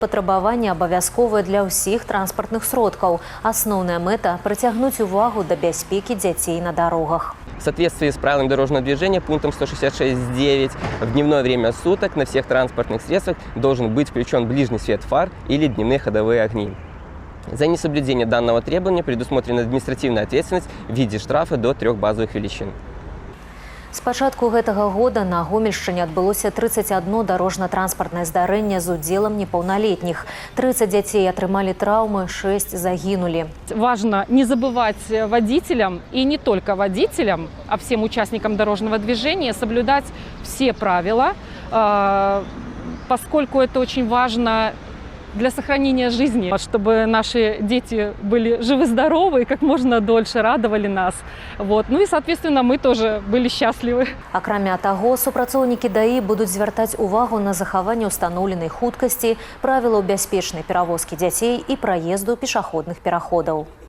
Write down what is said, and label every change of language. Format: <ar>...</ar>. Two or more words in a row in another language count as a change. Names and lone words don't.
<be>Патрабаванні абавязковыя для ўсіх транспартных сродкаў. Асноўная мэта – прыцягнуць увагу да бяспекі дзяцей на дорогах.</be> <ru>В соответствии с правилами дорожного движения пунктом 166.9 в дневное время суток на всех транспортных средствах должен быть включен ближний свет фар или дневные ходовые огни. За несоблюдение данного требования предусмотрена административная ответственность в виде штрафа до 3 базовых величин.</ru> <be>З пачатку гэтага года на Гомельшчыне адбылося 31 дарожна-транспартнае здарэнне з удзелам непаўналетніх. 30 дзяцей атрымалі траўмы, 6 загинули.</be> <ru>Важно не забывать водителям, и не только водителям, а всем участникам дорожного движения соблюдать все правила, поскольку это очень важно для сохранения жизни, чтобы наши дети были живы-здоровы и как можно дольше радовали нас. Ну и, соответственно, мы тоже были счастливы.</ru> <be>Акрамя таго, супрацоўнікі ДАІ будуць звяртаць увагу на захаванне ўстаноўленай хуткасці, правілаў бяспечнай перавозкі дзяцей і праезду пешаходных пераходаў.</be>